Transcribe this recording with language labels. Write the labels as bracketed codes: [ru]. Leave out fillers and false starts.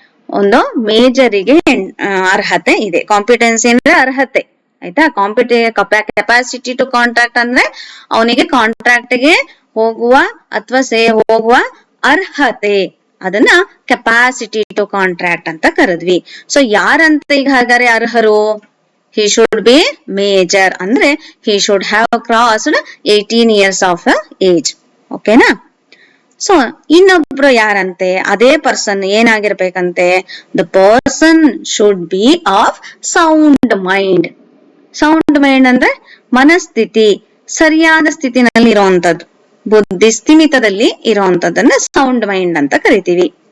[kn] ಒಂದು ಮೇಜರಿಗೆ ಅರ್ಹತೆ ಇದೆ. ಕಾಂಪಿಟೆನ್ಸಿ ಅಂದ್ರೆ ಅರ್ಹತೆ. ಆಯ್ತಾ? ಕೆಪಾಸಿಟಿ ಟು ಕಾಂಟ್ರಾಕ್ಟ್ ಅಂದ್ರೆ ಅವನಿಗೆ ಕಾಂಟ್ರಾಕ್ಟ್ ಗೆ ಹೋಗುವ ಅಥವಾ ಹೋಗುವ ಅರ್ಹತೆ, ಅದನ್ನ ಕೆಪಾಸಿಟಿ ಟು ಕಾಂಟ್ರಾಕ್ಟ್ ಅಂತ ಕರೆದ್ವಿ. ಸೊ ಯಾರಂತ ಈಗ ಹಾಗಾದ್ರೆ ಅರ್ಹರು? [en] he should be major, [kn] ಅಂದ್ರೆ [en] he should have crossed 18 years of age. [kn] ಓಕೆನಾ? ಸೊ ಇನ್ನೊಬ್ರು ಯಾರಂತೆ, ಅದೇ person ಏನಾಗಿರ್ಬೇಕಂತೆ, [en] The person should be of sound mind. [kn] Sound mind ಅಂದ್ರೆ ಮನಸ್ಥಿತಿ ಸರಿಯಾದ ಸ್ಥಿತಿನಲ್ಲಿ ಇರುವಂತದ್ದು, ಬುದ್ಧಿ ಸ್ಥಿಮಿತದಲ್ಲಿ ಇರುವಂತದ್ದನ್ನ ಸೌಂಡ್ ಮೈಂಡ್ ಅಂತ ಕರಿತೀವಿ.